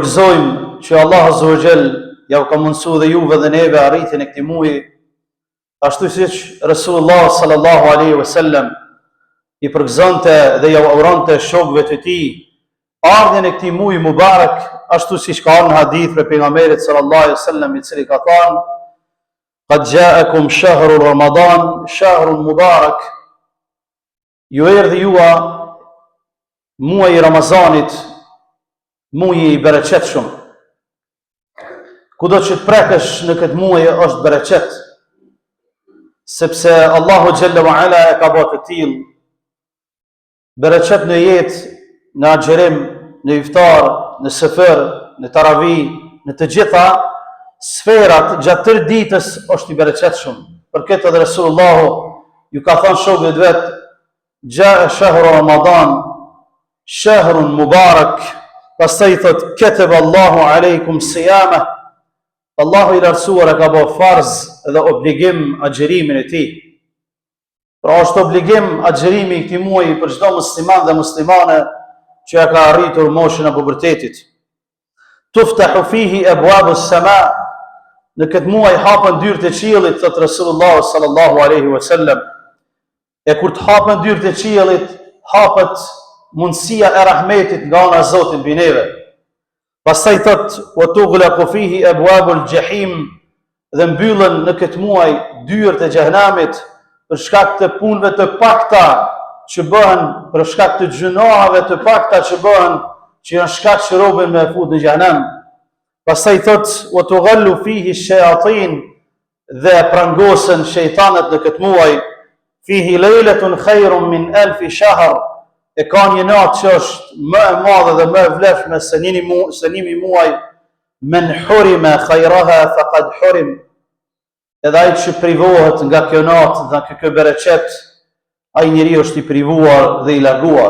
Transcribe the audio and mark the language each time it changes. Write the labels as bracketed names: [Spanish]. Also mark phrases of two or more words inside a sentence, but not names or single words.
[Albanian] përgëzojmë që [Arabic] الله عز وجل [Albanian] ja u ka mundsuar dhe juve dhe neve arritjen e këtij muaji, ashtu siç [Arabic] رسول الله صلى الله عليه وسلم [Albanian] i përgëzonte dhe ja uronte shokëve të tij ardhjen e këtij muaji mubarak, ashtu siç ka në hadith për pejgamberin [Arabic] صلى الله عليه وسلم [Albanian] i cili ka thënë: [Arabic] "قد جاءكم شهر رمضان، شهر مبارك." [Albanian] Ju erdhi jua muaji i Ramazanit, muaji i bereqetshëm. Kudo që të prekësh në këtë muaj është bereqet, sepse [Arabic] الله جل وعلا [Albanian] e ka bërë të tillë bereqet në jetë, në agjerim, në iftar, në sefer, në taravi, në të gjitha sferat gjatë tërë ditës është i bereqetshëm. Për këtë edhe Resulullahu ju ka thënë shokëve vet: [Arabic] "جاء شهر رمضان، شهر مبارك." [Albanian] Pastaj thot: [Arabic] "كتب الله عليكم صيامه." [Albanian] Allahu i lartësuar e ka bërë farz dhe obligim agjerimin e tij. Pra është obligim agjerimi i këtij muaji për çdo musliman dhe muslimane që ja ka arritur moshën e pubertetit. [Arabic] تفتح فيه أبواب السماء. [Albanian] Në këtë muaj hapen dyert e qiellit, thot Resulullah [Arabic] صلى الله عليه وسلم. [Albanian] E kur të hapen dyert e qiellit, hapet mundësia e rahmetit nga ana e Zotit mbi neve. Pastaj thot: [Arabic] "وتغلق فيه أبواب الجحيم." [Albanian] Dhe mbyllen në këtë muaj dyert e xhehenamit për shkak të punëve të pakta që bëhen, për shkak të gjunohave të pakta që bëhen, që janë shkak që robën me fut në xhehenem. Pastaj thot: [Arabic] "وتغل فيه الشياطين." [Albanian] Dhe prangosen shejtanët në këtë muaj. [Arabic] "فيه ليلة خير من ألف شهر." [Albanian] E ka një natë që është më e madhe dhe më e vlefshme se nimi muaj. [Arabic] "من حرم خيرها فقد حرم." [Albanian] Edhe ai që privohet nga kjo natë dhe nga kjo bereqet, ai njeri është i privuar dhe i larguar.